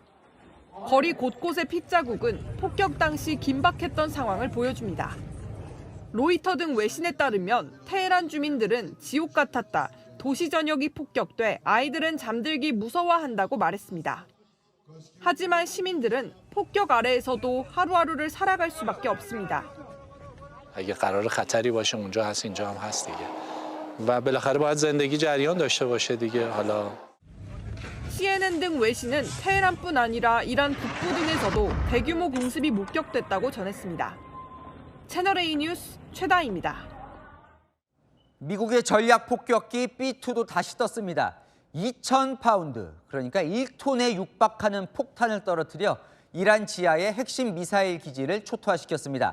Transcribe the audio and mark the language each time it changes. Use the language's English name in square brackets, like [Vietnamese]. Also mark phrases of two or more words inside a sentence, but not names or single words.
[Korean] 거리 곳곳의 핏자국은 폭격 당시 긴박했던 상황을 보여줍니다. 로이터 등 외신에 따르면 테헤란 주민들은 지옥 같았다, 도시 전역이 폭격돼 아이들은 잠들기 무서워한다고 말했습니다. 하지만 시민들은 폭격 아래에서도 하루하루를 살아갈 수밖에 없습니다. [Persian] اگه قرار خطری باشه اونجا هست اینجا هم هست دیگه. و بالاخره باید زندگی جریان داشته باشه دیگه. حالا [Korean] CNN 등 외신은 테헤란뿐 아니라 이란 북부 등에서도 대규모 공습이 목격됐다고 전했습니다. 채널A 뉴스 최다희입니다. 미국의 전략 폭격기 B2도 다시 떴습니다. 2,000파운드, 그러니까 1톤에 육박하는 폭탄을 떨어뜨려 이란 지하의 핵심 미사일 기지를 초토화시켰습니다.